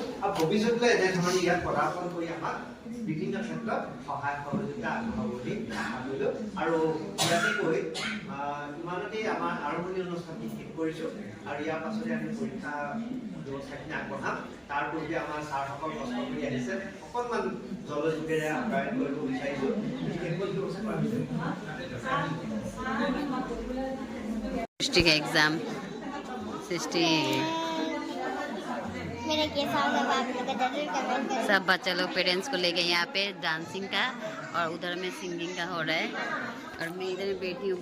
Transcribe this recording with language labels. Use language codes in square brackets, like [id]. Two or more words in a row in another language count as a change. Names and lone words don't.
[as] আৰু ভৱিষ্যতলৈ এনেধৰণে ইয়াত পদাৰ্পণ কৰি আমাক বিভিন্ন ক্ষেত্ৰত সহায় সহযোগিতা আগবঢ়াব বুলি আশা কৰিলোঁ। আৰু ইয়াতে কৈ ইমানতেই আমাৰ আৰম্ভণি অনুষ্ঠানটি শেষ কৰিছোঁ। আৰু ইয়াৰ পাছতে আমি পৰীক্ষা ব্যৱস্থাখিনি আগবঢ়াম। তাৰ পূৰ্বে আমাৰ ছাৰসকল কষ্ট কৰি আহিছে, অকণমান জলযোগেৰে আপ্যায়ন কৰিব বিচাৰিছোঁ। [hi] सृष्टि का एग्जाम, सृष्टि मेरा कैसा होगा आप लोग जरूर कमेंट करें। सब बच्चा लोग पेरेंट्स को लेके यहाँ पे डांसिंग का और उधर में सिंगिंग का हो रहा है, और मैं इधर बैठी हूँ।